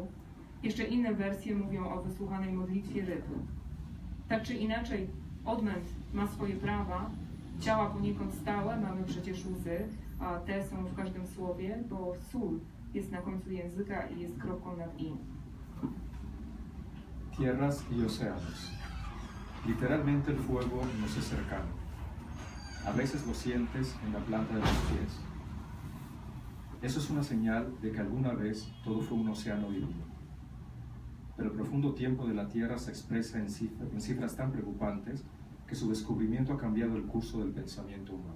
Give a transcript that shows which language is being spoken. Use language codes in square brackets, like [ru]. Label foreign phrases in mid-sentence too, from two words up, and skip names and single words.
[pl] Jeszcze inne wersje mówią o wysłuchanej modlitwie ryb. Tak czy inaczej, odmęt ma swoje prawa, ciała poniekąd stałe, mamy przecież łzy, a te są w każdym słowie, bo sól jest na końcu języka i jest kropką nad i. [es] Tierras y océanos. Literalmente el fuego nos es cercano. A veces lo sientes en la planta de los pies. Eso es una señal de que alguna vez todo fue un océano divino. Pero el profundo tiempo de la Tierra se expresa en cifras tan preocupantes que su descubrimiento ha cambiado el curso del pensamiento humano.